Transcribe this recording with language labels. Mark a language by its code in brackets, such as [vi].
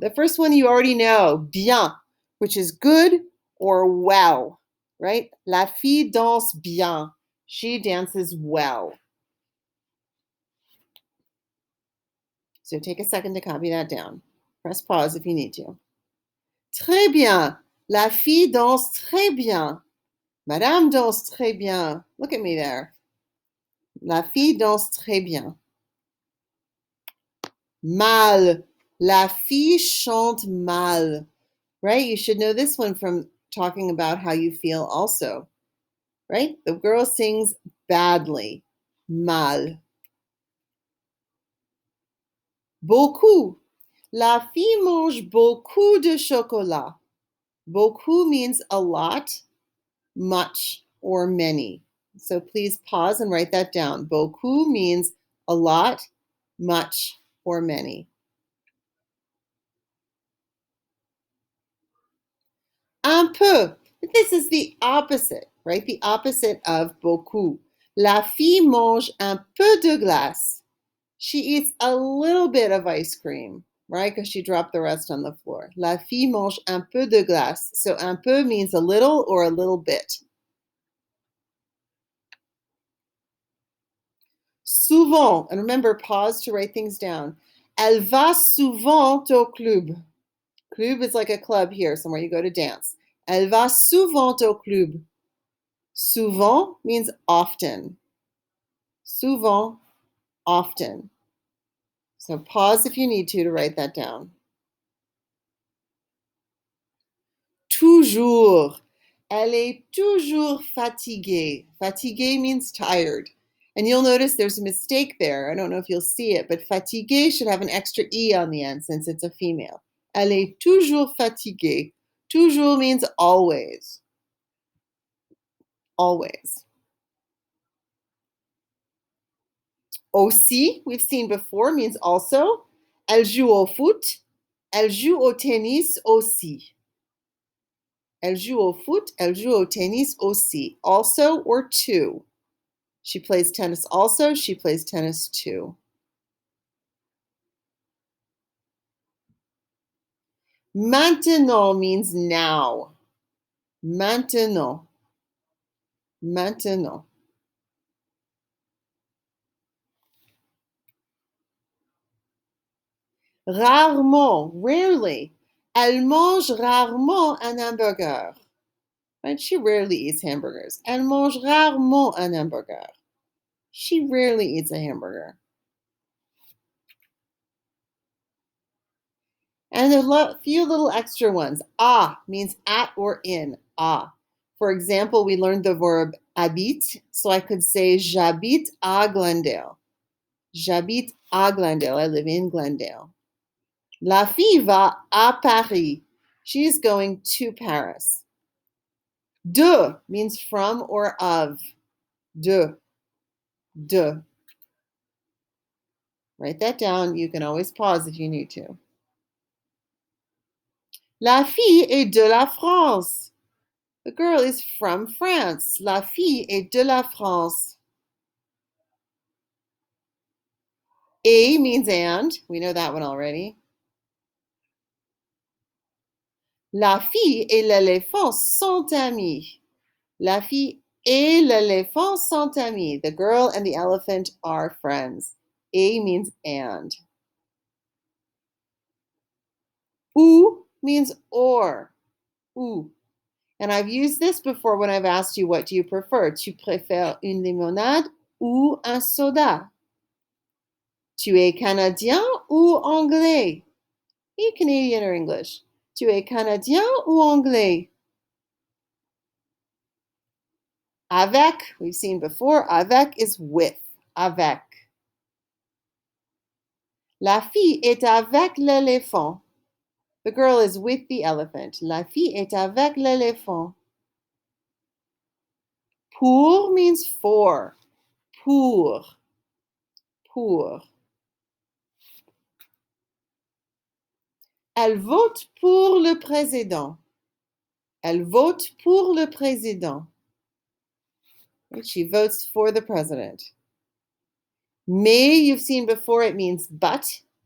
[en] The first one you already know, bien, which is good or well, right? [fr] La fille danse bien. [en] She dances well. So take a second to copy that down. Press pause if you need to. [fr] Très bien. La fille danse très bien. Madame danse très bien. [en] Look at me there. [fr] La fille danse très bien. Mal. La fille chante mal. Right? [en] You should know this one from talking about how you feel also. Right? The girl sings badly. Mal. [fr] Beaucoup. La fille mange beaucoup de chocolat. [en] Beaucoup means a lot, much, or many. So please pause and write that down. Beaucoup means a lot, much, or many. Un peu. This is the opposite, right? The opposite of beaucoup. [fr] La fille mange un peu de glace. [en] She eats a little bit of ice cream, right? Because she dropped the rest on the floor. [fr] La fille mange un peu de glace. [en] So un peu means a little or a little bit. Souvent, and remember, pause to write things down. [fr] Elle va souvent au club. [en] Club is like a club here, somewhere you go to dance. [fr] Elle va souvent au club. [en] Souvent means often. Souvent, often. So pause if you need to write that down. [fr] Toujours. Elle est toujours fatiguée. [en] Fatiguée means tired. And you'll notice there's a mistake there. I don't know if you'll see it, but fatiguée should have an extra E on the end since it's a female. [fr] Elle est toujours fatiguée. [en] Toujours means always. Always. Aussi, we've seen before, means also. [fr] Elle joue au foot. Elle joue au tennis aussi. Elle joue au foot. Elle joue au tennis aussi. [en] Also or too. She plays tennis also. She plays tennis too. Maintenant means now. Maintenant. Maintenant. Rarement, rarely. [fr] Elle mange rarement un hamburger. [en] Right? She rarely eats hamburgers. [fr] Elle mange rarement un hamburger. [en] She rarely eats a hamburger. And a few little extra ones. Ah means at or in. Ah. For example, we learned the verb habite, so I could say [fr] j'habite à Glendale. J'habite à Glendale. [en] I live in Glendale. [fr] La fille va à Paris. [en] She's going to Paris. De means from or of. De. De. Write that down. You can always pause if you need to. [fr] La fille est de la France. [en] The girl is from France. [fr] La fille est de la France. [en] Et means and. We know that one already. [fr] La fille et l'éléphant sont amis. La fille et l'éléphant sont amis. [en] The girl and the elephant are friends. Et means and. Ou means or. Ou. And I've used this before when I've asked you, what do you prefer? [fr] Tu préfères une limonade ou un soda? Tu es Canadien ou anglais? [en] Are you Canadian or English? [fr] Tu es Canadien ou anglais? [en] Avec, we've seen before. Avec is with. Avec. [fr] La fille est avec l'éléphant. [en] The girl is with the elephant. [fr] La fille est avec l'éléphant. [en] Pour means for. Pour. Pour. [fr] Elle vote pour le président. Elle vote pour le président. [en] She votes for the president. Mais, you've seen before, it means but.